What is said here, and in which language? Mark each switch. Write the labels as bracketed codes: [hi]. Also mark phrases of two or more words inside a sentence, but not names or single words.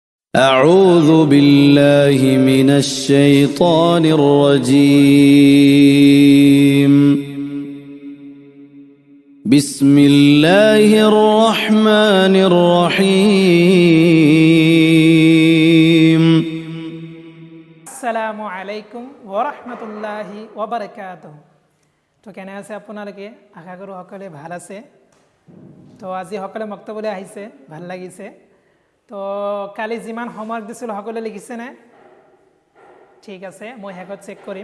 [ar] أعوذ بالله من الشيطان الرجيم بسم الله الرحمن الرحيم السلام عليكم ورحمة الله وبركاته. [as] তো কেনে আছে আপোনালোকে? আশা কৰোঁ সকলোৱে ভাল আছে। তো আজি সকলোৱে মক্তবলৈ আহিছে, ভাল লাগিছে। তো কালি যিমান হোমৱৰ্ক দিছিলোঁ সকলোৱে লিখিছেনে? ঠিক আছে, মই শেষত চেক কৰিম।